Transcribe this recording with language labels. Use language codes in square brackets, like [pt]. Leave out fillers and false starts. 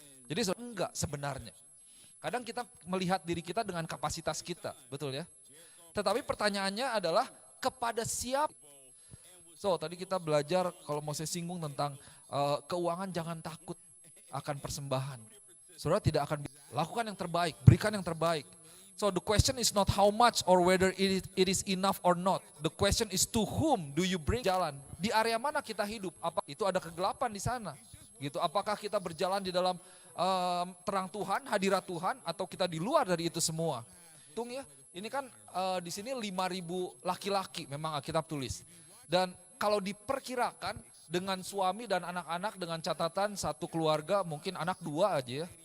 [id] Jadi enggak sebenarnya. Kadang kita melihat diri kita dengan kapasitas kita, betul ya. Tetapi pertanyaannya adalah kepada siapa? So tadi kita belajar kalau mau saya singgung tentang keuangan jangan takut akan persembahan. Saudara tidak akan lakukan yang terbaik, berikan yang terbaik. [en] So the question is not how much or whether it is enough or not. The question is to whom do you bring [id] jalan. Di area mana kita hidup? Apa itu ada kegelapan di sana? Gitu. Apakah kita berjalan di dalam terang Tuhan, hadirat Tuhan, atau kita di luar dari itu semua. Hitung ya, ini kan di sini 5.000 laki-laki memang Alkitab tulis. Dan kalau diperkirakan dengan suami dan anak-anak dengan catatan satu keluarga mungkin anak 2 aja ya.